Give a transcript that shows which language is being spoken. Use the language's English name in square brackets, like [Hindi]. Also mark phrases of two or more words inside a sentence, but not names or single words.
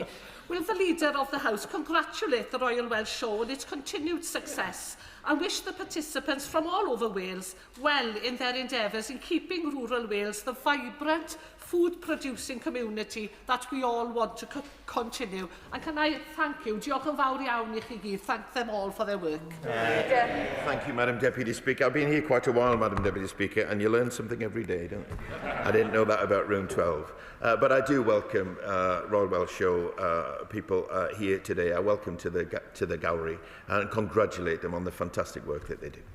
[English] Will the Leader of the House congratulate the Royal Welsh Show on its continued success and wish the participants from all over Wales well in their endeavours in keeping rural Wales the vibrant, food-producing community that we all want to continue? And can I thank you, [Welsh] diolch yn fawr iawn I chi gyd, [English] thank them all for their work. Thank you, Madam Deputy Speaker. I've been here quite a while, Madam Deputy Speaker, and you learn something every day, don't you? I didn't know that about Room 12. But I do welcome Royal Welsh Show people here today. I welcome to the gallery and congratulate them on the fantastic work that they do.